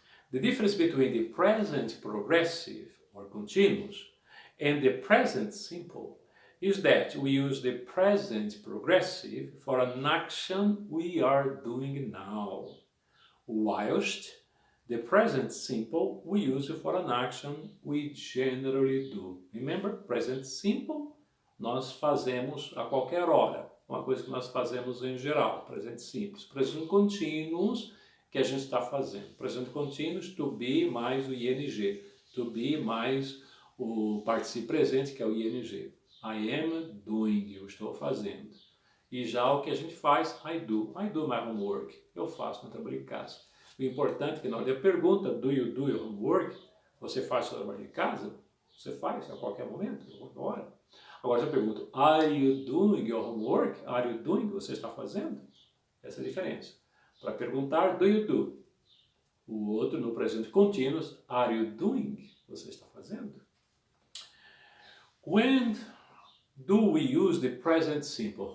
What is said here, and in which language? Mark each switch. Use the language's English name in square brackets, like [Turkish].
[English] The difference between the present progressive or continuous and the present simple is that we use the present progressive for an action we are doing now, whilst the present simple we use for an action we generally do. [Portuguese] Remember, present simple nós fazemos a qualquer hora, uma coisa que nós fazemos em geral, presente simples. Presente continuous, que a gente está fazendo. Presente continuous, to be mais o ing. To be mais o participo presente, que é o ing. [English] I am doing, [Portuguese] eu estou fazendo. E já o que a gente faz, [English] I do my homework. [Portuguese] Eu faço meu trabalho de casa. O importante é que na hora da pergunta, [English] do you do your homework? [Portuguese] Você faz seu trabalho de casa? Você faz a qualquer momento, a qualquer hora. Agora eu pergunto, [English] are you doing your homework? Are you doing? [Portuguese] Você está fazendo? Essa é a diferença. Para perguntar, [English] do you do? [Portuguese] O outro, no presente continuous, [English] are you doing? [Portuguese] Você está fazendo? [English] When do we use the present simple?